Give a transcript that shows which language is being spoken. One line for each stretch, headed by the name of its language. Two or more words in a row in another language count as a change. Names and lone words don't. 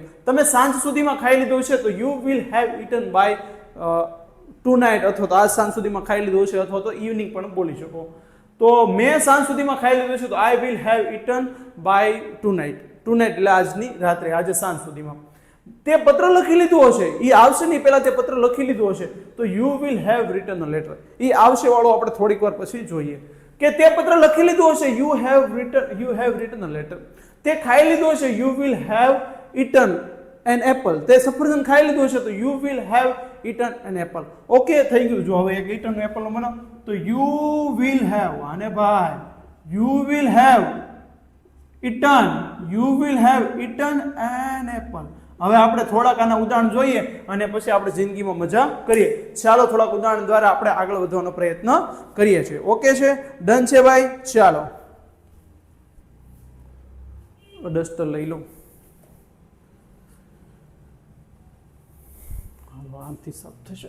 Gujarati: તમે સાંજ સુધીમાં ખાઈ લીધું હશે તો
English: you will have eaten by tonight,
Gujarati: અથવા તો આજ સાંજ સુધીમાં ખાઈ લીધું હશે, અથવા તો ઇવનિંગ પણ બોલી શકો. તો મેં સાંજ સુધીમાં ખાઈ લીધું હશે તો
English: I will have eaten by tonight.
Gujarati: ટુનાઇટ એટલે આજની રાત્રે, આજે સાંજ સુધીમાં. તે પત્ર લખી લીધું હશે, એ આવશે નહીં, પહેલા તે પત્ર લખી લીધું હશે તો
English: you will have written a letter.
Gujarati: એ આવશે વાળો આપણે થોડીક વાર પછી જોઈએ કે તે પત્ર લખી લીધું હશે,
English: you have written a letter.
Gujarati: તે ખાઈ લીધું હશે,
English: you will have eaten an apple.
Gujarati: તે સફરજન ખાઈ લીધું હશે તો
English: you will have eaten an apple.
Gujarati: ઓકે, થઈ ગયું. જો હવે એક
English: eaten apple
Gujarati: નો બનાવ તો
English: you will have,
Gujarati: આને ભાઈ,
English: you will have eaten an apple.
Gujarati: હવે આપણે થોડાક આના ઉદાહરણ જોઈએ અને પછી આપણે જિંદગીમાં મજા કરીએ. ચાલો થોડાક ઉદાહરણ દ્વારા આપણે આગળ વધવાનો પ્રયત્ન કરીએ છીએ. ઓકે છે? ડન છે ભાઈ? ચાલો, ડસ્ટર લઈ લો. આમથી સાફ થશે.